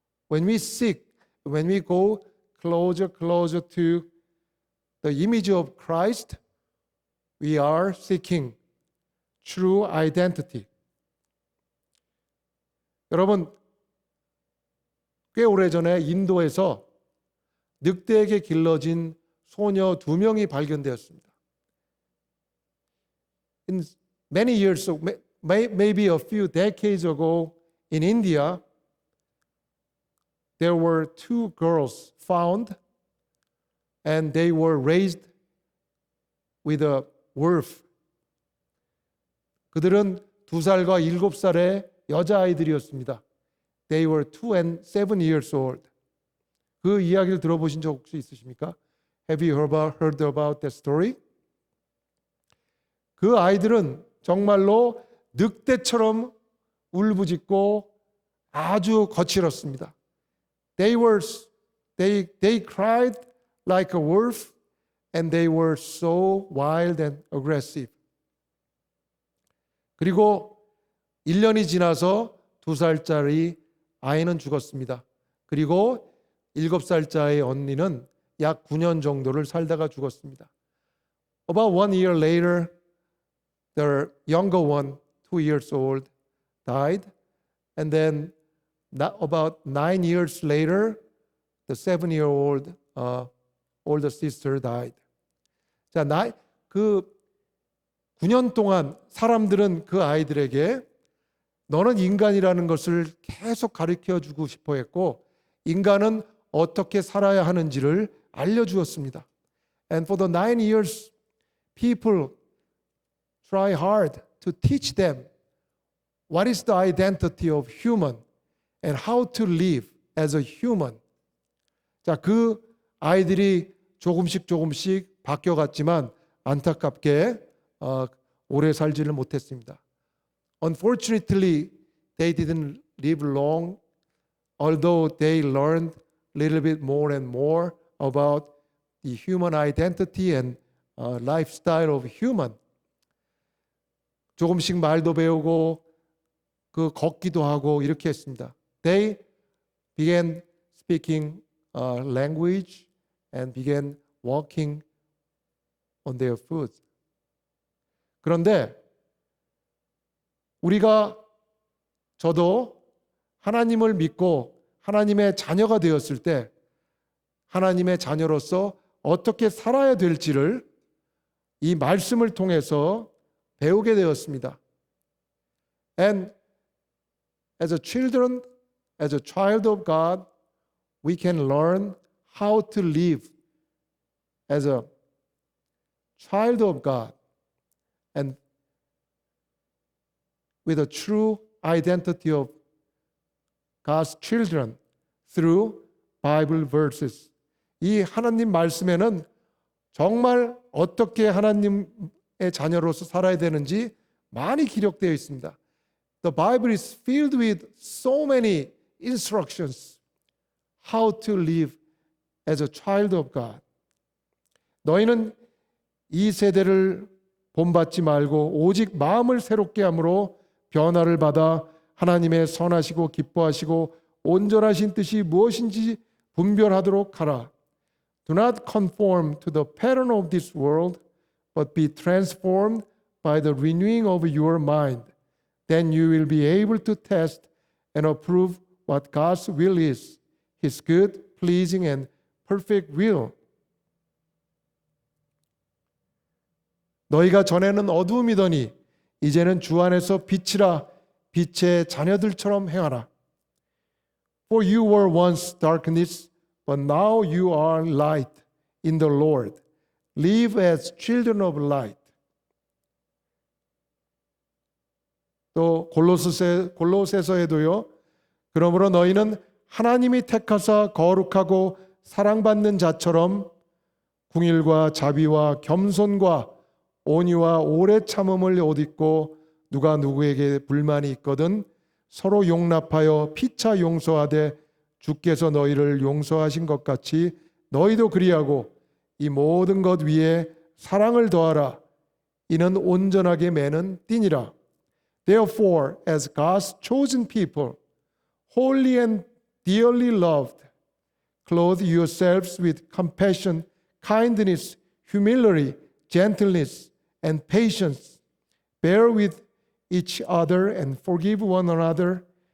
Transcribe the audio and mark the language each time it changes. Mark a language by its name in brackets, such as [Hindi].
[English] When we go closer to the image of Christ, we are seeking true identity. [Korean] 여러분, 꽤 오래전에 인도에서 늑대에게 길러진 소녀 2명이 발견되었습니다. [English] In many years ago, maybe a few decades ago in India, there were 2 girls found and they were raised with a wolf. [Korean] 그들은 2살과 7살의 여자아이들이었습니다. [English] They were 2 and 7 years old. [Korean] 그 이야기를 들어보신 적 혹시 있으십니까? [English] Have you heard about that story? [Korean] 그 아이들은 정말로 늑대처럼 울부짖고 아주 거칠었습니다. [English] They cried like a wolf and they were so wild and aggressive. [Korean] 그리고 1년이 지나서 2살짜리 아이는 죽었습니다. 그리고 7살짜리 언니는 약 9년 정도를 살다가 죽었습니다. [English] About 1 year later, the younger one, 2 years old, died. And then about 9 years later, the 7-year-old older sister died. [Korean] 자, 그 9년 동안 사람들은 그 아이들에게 너는 인간이라는 것을 계속 가르쳐 주고 싶어 했고 인간은 어떻게 살아야 하는지를 알려주었습니다. [English] And for the 9 years, people try hard to teach them what is the identity of human and how to live as a human. [Korean] 자, 그 아이들이 조금씩 바뀌어갔지만 안타깝게 오래 살지를 못했습니다. [English] Unfortunately, they didn't live long, although they learned a little bit more and more about the human identity and lifestyle of human. [Korean] 조금씩 말도 배우고 그 걷기도 하고 이렇게 했습니다. [English] They began speaking language and began walking on their foot. [Korean] 그런데 저도 하나님을 믿고 하나님의 자녀가 되었을 때 하나님의 자녀로서 어떻게 살아야 될지를 이 말씀을 통해서 배우게 되었습니다. [English] And as a child of God, we can learn how to live as a child of God and with a true identity of God's children through Bible verses. [Korean] 이 하나님 말씀에는 정말 어떻게 하나님의 자녀로서 살아야 되는지 많이 기록되어 있습니다. [English] The Bible is filled with so many instructions how to live as a child of God. [Korean] 너희는 이 세대를 본받지 말고 오직 마음을 새롭게 함으로 변화를 받아 하나님의 선하시고 기뻐하시고 온전하신 뜻이 무엇인지 분별하도록 하라. [English] Do not conform to the pattern of this world, but be transformed by the renewing of your mind. Then you will be able to test and approve what God's will is, His good, pleasing, and perfect will. [Korean] 너희가 전에는 어두움이더니 이제는 주 안에서 빛이라 빛의 자녀들처럼 행하라. [English] For you were once darkness, but now you are light in the Lord. Live as children of light. [Korean] 또 골로새서에도요. 그러므로 너희는 하나님이 택하사 거룩하고 사랑받는 자처럼 궁일과 자비와 겸손과 온유와 오래 참음을 옷 입고 누가 누구에게 불만이 있거든 서로 용납하여 피차 용서하되 주께서 너희를 용서하신 것 같이 너희도 그리하고 이 모든 것 위에 사랑을 더하라. 이는 온전하게 매는 띠니라. [English] Therefore, as God's chosen people, holy and dearly loved, clothe yourselves with compassion, kindness, humility, gentleness, and patience. Bear with each other and forgive one another.